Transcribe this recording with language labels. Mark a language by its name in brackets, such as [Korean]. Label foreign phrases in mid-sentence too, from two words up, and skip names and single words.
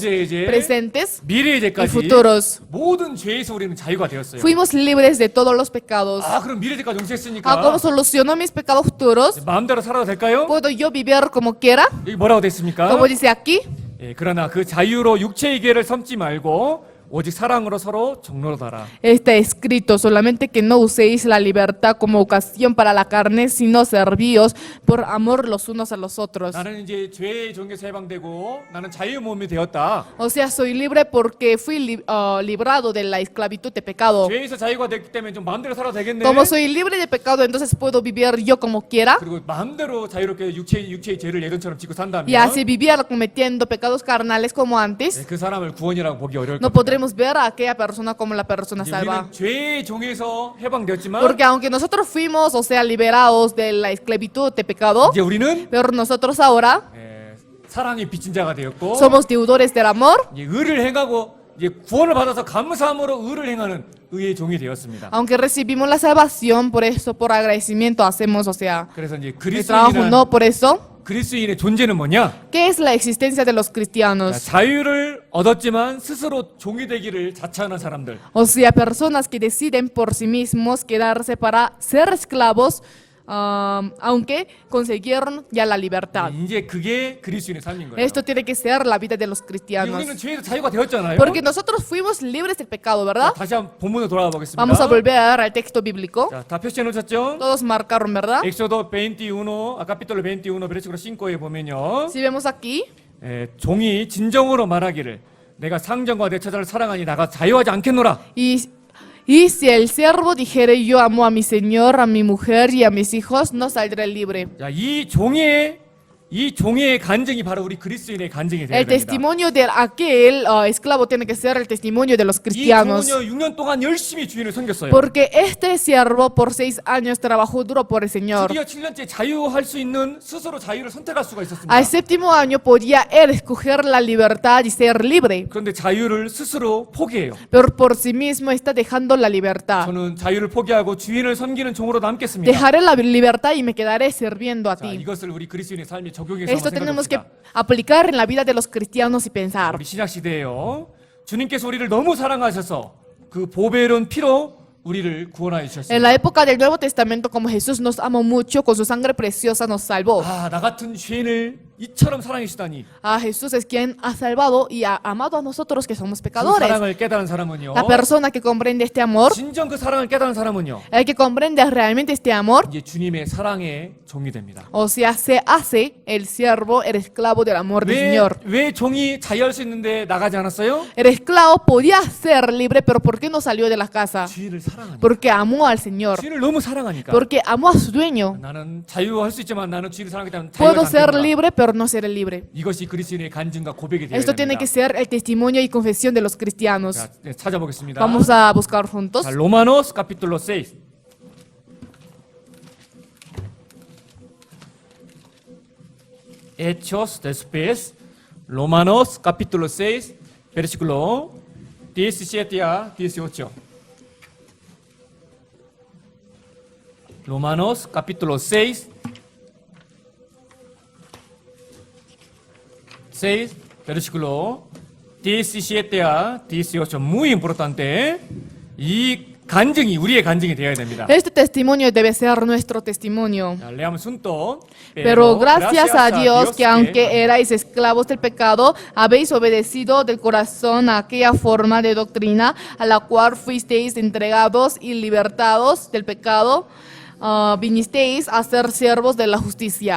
[Korean] 현재의 죄, [Spanish] presentes [Korean] 미래의 [Spanish] y [Korean] 죄까지 [Spanish] futuros. [Korean] 모든 죄에서 우리는 자유가 되었어요. [Spanish] Fuimos libres de todos los pecados. [Korean] 아, 그럼 미래 죄까지 용서했으니까 [Spanish] ¿Cómo solucionó mis pecados futuros? [Korean] 마음대로 살아도 될까요? [Spanish] ¿Puedo yo vivir como quiera? [Korean] 여기 뭐라고 됐습니까? [Spanish] Como dice aquí. [Korean] 예, 그러나 그 자유로 육체의 계를 삼지 말고 오직 사랑으로 서로 종로로다라. [Spanish] Está escrito solamente que no uséis la libertad como ocasión para la carne, sino servíos por amor los unos a los otros. [Korean] 나는 이제 죄의 종에서 해방되고 나는 자유의 몸이 되었다. [Spanish] O sea, soy libre porque fui librado de la esclavitud de pecado. [Korean] 죄에서 자유가 됐기 때문에 좀 마음대로 살아도 되겠네. [Spanish] Como soy libre de pecado, entonces puedo vivir yo como quiera. [Korean] 그리고 마음대로 자유롭게 육체의 죄를 예전처럼 짓고 산다면 [Spanish] Y así vivir cometiendo pecados carnales como antes. [Korean] 그 사람을 구원이라고 보기 어려울 [Spanish] No [Korean] 겁니다. [Spanish] podremos ver a aquella persona como la persona [Korean] 이제 [Spanish] salva. [Korean] 우리는 죄의 종에서 해방되었지만 [Spanish] Porque aunque nosotros fuimos, o sea, liberados de la esclavitud de pecado, [Korean] 이제 우리는 [Spanish] pero nosotros ahora [Korean] 사랑의 빚진 자가 되었고 [Spanish] somos deudores del amor. [Korean] 이제 의를 행하고 이제 구원을 받아서 감사함으로 의를 행하는 의의 종이 되었습니다. [Spanish] Aunque recibimos la salvación, por eso, por agradecimiento hacemos, o sea, [Korean] 그래서 이제 [Spanish] el trabajo, no por eso. [Korean] 그리스도인의 존재는 뭐냐? [Spanish] ¿Qué es la existencia de los [Korean] 자, [Spanish] cristianos? [Korean] 자유를 얻었지만 스스로 종이 되기를 자처하는 사람들. [Spanish] O sea, personas que deciden por sí mismos quedarse para ser esclavos, aunque consiguieron ya la libertad. [Korean] 이제 그게 그리스도인의 삶인 거예요. [Spanish] Esto tiene que ser la vida de los [Korean] 이제 [Spanish] cristianos. [Korean] 우리는 죄에서 자유가 되었잖아요. [Spanish] Porque nosotros fuimos libres del pecado, ¿verdad? [Korean] 다시 한번 본문으로 돌아가 보겠습니다. [Spanish] Vamos a volver al texto bíblico. [Korean] 자, 다 표시해 놓으셨죠? [Spanish] Todos marcaron, ¿verdad? [Korean] 엑소도 21, [Spanish] capítulo 21, versículo 5 [Korean] 에 보면요. [Spanish] Si vemos aquí, [Korean] 종이 진정으로 말하기를 내가 상전과 내 처자를 사랑하니 나가 자유하지 않겠노라. [Spanish] y si el siervo dijere yo amo a mi señor, a mi mujer y a mis hijos, no saldré libre. [Korean] 자, 이 종의 간증이 바로 우리 그리스도인의 간증이 되어야 [Spanish] El [Korean] 됩니다. [Spanish] testimonio de aquel esclavo tiene que ser el testimonio de los [Korean] 이 [Spanish] cristianos. [Korean] 종은요 6년 동안 열심히 주인을 섬겼어요. [Spanish] Porque este siervo por 6 años trabajó duro por el Señor. [Korean] 드디어 7년째 자유할 수 있는 스스로 자유를 선택할 수가 있었습니다. [Spanish] Al 7º año podía él escoger la libertad y ser libre. [Korean] 그런데 자유를 스스로 포기해요. [Spanish] Pero por sí mismo está dejando la libertad. [Korean] 저는 자유를 포기하고 주인을 섬기는 종으로 남겠습니다. [Spanish] Dejaré la libertad y me quedaré sirviendo a [Korean] 자, [Spanish] ti. [Korean] 이것을 우리 그리스도인의 삶에 적용해서 [Spanish] Esto [Korean] 한번 [Spanish] tenemos que [Korean] 생각해봅시다. [Spanish] aplicar en la vida de los cristianos y pensar. [Korean] 우리 신약 시대에요. 주님께서 우리를 너무 사랑하셔서 그 보배로운 피로 우리를 구원하여 [Spanish] En [Korean] 주셨습니다. [Spanish] la época del Nuevo Testamento, como Jesús nos amó mucho, con su sangre preciosa nos salvó. [Korean] 아, 나 같은 죄인을 이처럼 사랑하시다니. [Spanish] Jesús es quien ha salvado y ha amado a nosotros que somos [Korean] 그 [Spanish] pecadores. [Korean] 사랑을 깨달은 사람은요. [Spanish] La persona que comprende este amor, [Korean] 진정 그 사랑을 깨달은 사람은요. [Spanish] el que comprende realmente este amor, [Korean] 이제 주님의 사랑의 종이 됩니다. [Spanish] o sea, se hace el siervo, el esclavo del amor del Señor. [Korean] 왜 종이 자유할 수 있는데 나가지 않았어요? [Spanish] El esclavo podía ser libre, pero ¿por qué no salió de la casa? [Korean] 주인을 사랑하니까. [Spanish] Porque amó al Señor, [Korean] 주인을 너무 사랑하니까. [Spanish] porque amó a su dueño. [Korean] 나는 자유할 수 있지만 나는 주인을 사랑하기 때문에 [Spanish] Puedo [Korean] 자유하지 [Spanish] ser [Korean] 않겠노라. [Spanish] libre, pero no seré libre. [Korean] 이것이 그리스도인의 간증과 고백이 되어야 [Spanish] Esto tiene [Korean] 됩니다. [Spanish] que ser el testimonio y confesión de los cristianos. [Korean] 자, 찾아보겠습니다. [Spanish] Vamos a buscar juntos. 자, 로마노스 capítulo 6. Hechos después, Romanos capítulo 6, versículo 17 a 18. Romanos capítulo 6, versículo 17 a 18. Muy importante. [Korean] 이 간증이 우리의 간증이 되어야 됩니다. [Spanish] Este testimonio debe ser nuestro testimonio. 자, leamos juntos. Pero gracias a Dios que aunque erais esclavos del pecado, habéis obedecido del corazón a aquella forma de doctrina a la cual fuisteis entregados y libertados del pecado, vinisteis a ser siervos de la justicia.